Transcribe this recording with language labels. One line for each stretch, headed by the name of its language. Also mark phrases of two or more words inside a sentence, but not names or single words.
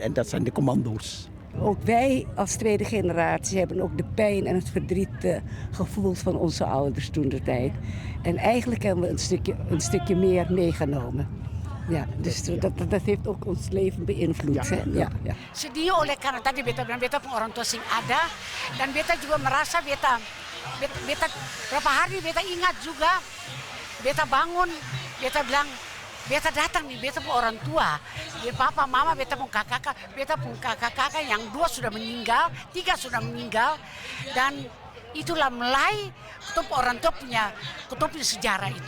Dutch: En dat zijn de commando's. Ook wij als tweede generatie hebben ook de pijn en het verdriet gevoeld van onze ouders toen de tijd. En eigenlijk hebben we een stukje meer meegenomen. Ja, dus dat heeft ook ons leven beïnvloed. Ja.
Ambonese Malay: Sedih oleh karena tadi beta pun orang tua sing ada dan beta juga merasa beta berapa hari beta ingat juga, beta bangun, beta bilang beta datang nih, beta pun orang tua, papa, mama, beta pun kakak-kakak yang 2 sudah meninggal, 3 sudah meninggal, dan itulah mulai orang tua punya sejarah itu.